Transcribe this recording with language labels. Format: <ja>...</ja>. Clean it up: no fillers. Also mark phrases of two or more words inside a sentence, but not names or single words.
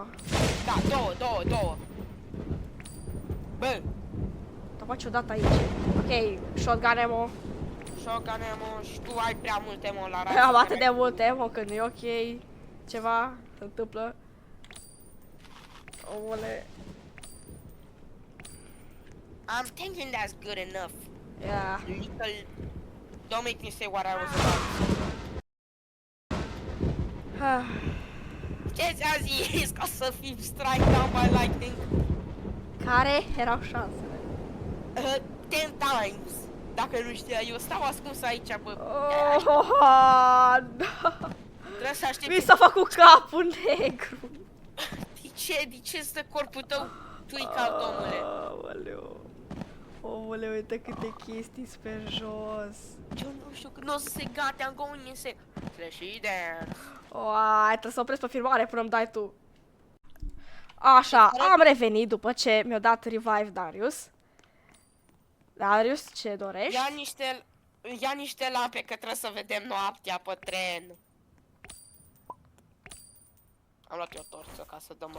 <ro>Da, două. Bă, Tocmai ciudat aici. Ok,</ro> <en>shotgun emo. shotgun emo</en> <ro>și tu ai prea mult emo la Am atât de mult emo că nu e ok. Ceva se întâmplă. Omule.</ro> <en>I'm thinking that's good enough. Yeah. Little... Don't make me say what I was about.</en> <ro>Ce ți-a zis ca să fii</ro> <en>strike down by lightning?</en> <ro>Care erau șansele?</ro> <en>10 times.</en> <ro>Dacă nu știa, eu stau ascuns aici, bă. Oh, da. Trebuie să aștepți. Mi s-a făcut capul negru. De ce? De ce stă corpul tău</ro> <en>tweak out,</en> <ro>omule? Aoleu. Omule, uite câte chestii pe jos. Eu nu știu că nu o să se gate,</ro> <en>I'm going insane. Flashy dance.</en> <ro>Oai, trebuie să opresc pe filmare până îmi dai tu. Așa, am revenit după ce mi-a dat revive Darius. Darius, ce dorești? Ia niște lampe că trebuie să vedem noaptea pe tren. Am luat eu torță ca să dăm...</ro>